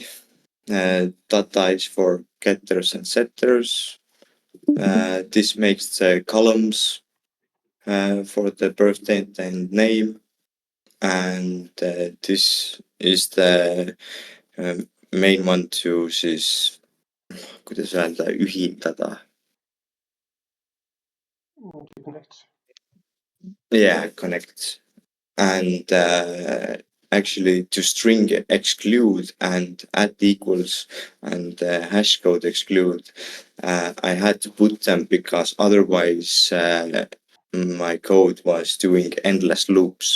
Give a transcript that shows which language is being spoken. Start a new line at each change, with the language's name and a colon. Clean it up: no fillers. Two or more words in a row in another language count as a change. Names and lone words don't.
English: Data is for getters and setters. This makes the columns for the birth date and name. And this is the main one to
Estonian: siis, kuidas öelda, ühildada.
English: Connect. Yeah, connect. And actually to string exclude and add equals and hash code exclude, I had to put them because otherwise my code was doing endless loops.